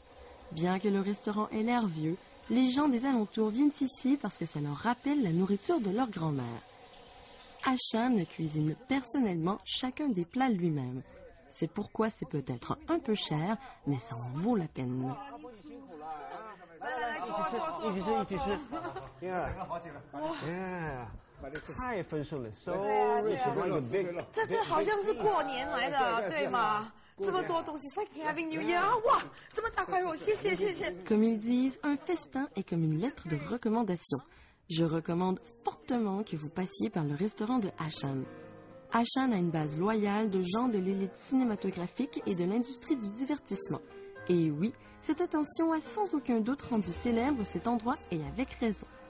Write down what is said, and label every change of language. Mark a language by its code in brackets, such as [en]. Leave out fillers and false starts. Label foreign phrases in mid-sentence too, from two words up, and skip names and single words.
[fr] Bien que le restaurant ait l'air vieux, les gens des alentours viennent ici parce que ça leur rappelle la nourriture de leur grand-mère. Ashan cuisine personnellement chacun des plats lui-même. C'est pourquoi c'est peut-être un peu cher, mais ça en vaut la peine. [zh] 太丰盛了 [en] ，so rich, like a big. [zh] 这好像是过年来的，对吗？这么多东西 [en] ，It's like having New Year， [zh] 哇，这么大块肉，谢谢谢谢。 [fr] Comme ils disent, un festin est comme une lettre de recommandation. Je recommande fortement que vous passiez par le restaurant de Ashan. Ashan a une base loyale de gens de l'élite cinématographique et de l'industrie du divertissement. Et oui, cette attention a sans aucun doute rendu célèbre cet endroit et avec raison.